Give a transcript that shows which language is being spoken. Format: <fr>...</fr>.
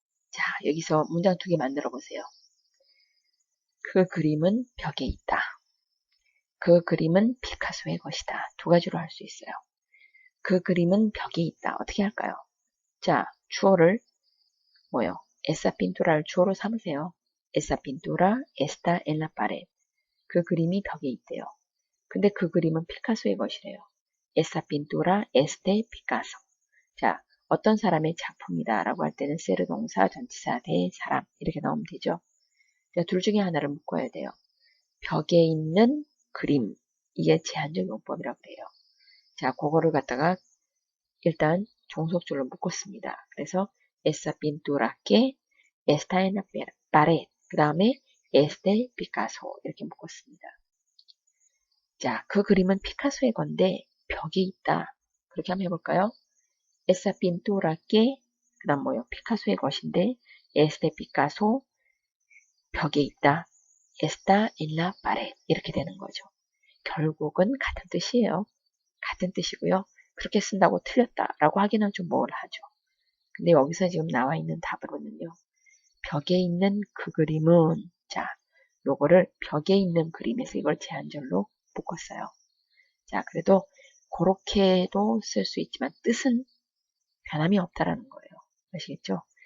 <ko>자, 여기서 문장 두 개 만들어 보세요. 그 그림은 벽에 있다. 그 그림은 피카소의 것이다. 두 가지로 할 수 있어요. 그 그림은 벽에 있다. 어떻게 할까요? 자, 주어를 뭐요?</ko> <es>Esa pintura</es> <ko>를 주어로 삼으세요.</ko> <es>Esa pintura está en la pared.</es> <ko>그 그림이 벽에 있대요. 근데 그 그림은 피카소의 것이래요.</ko> <es>Esa pintura es de Picasso.</es> <ko>자, 어떤 사람의 작품이다 라고 할 때는 세르 동사, 전치사, 대, 사람 이렇게 나오면 되죠. 자, 둘 중에 하나를 묶어야 돼요. 벽에 있는 그림, 이게 제한적 용법이라고 그래요. 자, 그거를 갖다가 일단 종속줄로 묶었습니다. 그래서</ko> <es>Esa pintura que está en la pared.</es> <ko>그 다음에</ko> <es>es de Picasso</es> <ko>이렇게 묶었습니다. 자, 그 그림은 피카소의 건데 벽에 있다. 그렇게 한번 해볼까요?</ko> <es>Esa pintura que</es> <ko>그 다음 뭐요? 피카소의 것인데</ko> <es>es de Picasso</es> <ko>벽에 있다.</ko> <es>Está en la pared</es> <ko>이렇게 되는 거죠. 결국은 같은 뜻이에요. 같은 뜻이고요. 그렇게 쓴다고 틀렸다라고 하기는 좀 뭐하죠. 근데 여기서 지금 나와 있는 답으로는요. 벽에 있는 그 그림은 자, 요거를 벽에 있는 그림에서 이걸 제한절로 묶었어요. 자, 그래도 그렇게도 쓸 수 있지만 뜻은 변함이 없다라는 거예요. 아시겠죠?</ko>